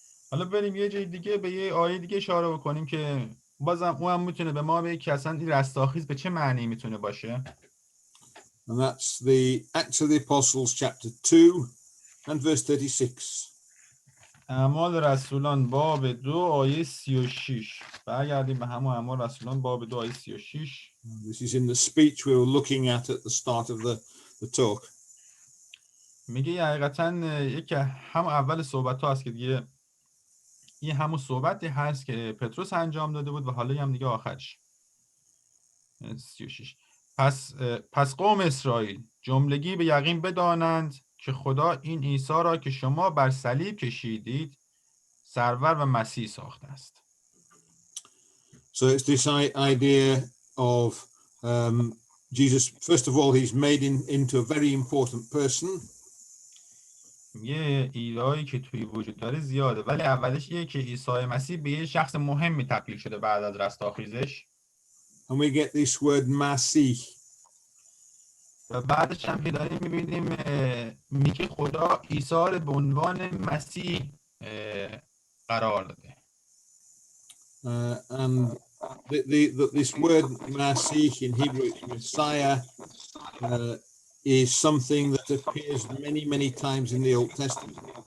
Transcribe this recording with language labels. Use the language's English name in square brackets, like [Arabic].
[Persian] حالا بریم یه جای دیگه به یه آیه دیگه اشاره بکنیم که بازم اون هم میتونه به ما بگه که اصلا این رستاخیز به چه معنی میتونه باشه. [English] And that's the Acts of the Apostles chapter 2 and verse 36. [Persian] اعمال رسولان باب 2 آیه 36. برگردیم به همون اعمال رسولان باب 2 آیه 36. [English] This is in the speech we were looking at the start of the talk. [Persian] میگه حقیقتا یکی همون اول صحبت ها هست که دیگه این همون صحبتی هست که پتروس انجام داده بود و حالا هم دیگه آخرش. [English] 36. [Persian] پس قوم اسرائیل جملگی به یقین بدانند که خدا این عیسی را که شما بر صلیب کشیدید سرور و مسیح ساخته است. [English] So it's this idea of Jesus. First of all, he's made into a very important person. [Persian] یه ایده‌ای که توی وجود داره زیاده، ولی اولش یه که عیسی مسیح به یه شخص مهمی تبدیل شده بعد از رستاخیزش. [English] And we get this word Masih. [Persian] و بعدش هم که داریم می‌بینیم میگه خدا عیسی رو به عنوان مسیح قرار داده. [English] And this word Masih in Hebrew, Messiah, is something that appears many times in the Old Testament.